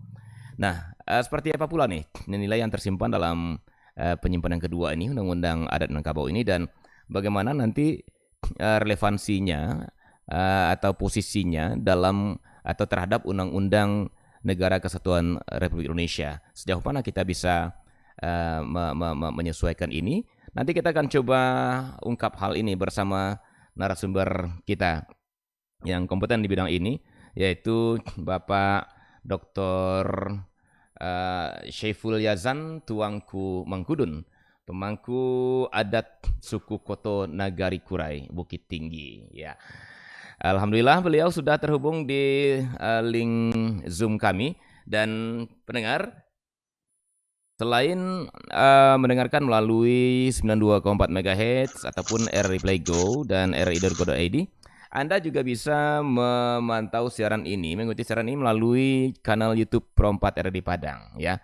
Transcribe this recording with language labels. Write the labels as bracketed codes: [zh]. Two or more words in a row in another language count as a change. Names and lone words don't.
[id] Nah, seperti apa pula nih nilai yang tersimpan dalam penyimpanan kedua ini, Undang-Undang Adat Minangkabau ini, dan bagaimana nanti relevansinya atau posisinya dalam atau terhadap Undang-Undang Negara Kesatuan Republik Indonesia. Sejauh mana kita bisa menyesuaikan ini? Nanti kita akan coba ungkap hal ini bersama narasumber kita yang kompeten di bidang ini, yaitu Bapak Dr. Syaiful Yazan Tuangku Mangkudun, pemangku adat suku Koto Nagari Kurai, Bukit Tinggi ya. Alhamdulillah beliau sudah terhubung di link Zoom kami. Dan pendengar, selain mendengarkan melalui 92,4 MHz ataupun RRI Play Go dan RRI.co.id, Anda juga bisa memantau siaran ini, mengikuti siaran ini melalui kanal YouTube Pro4 RRI Padang ya.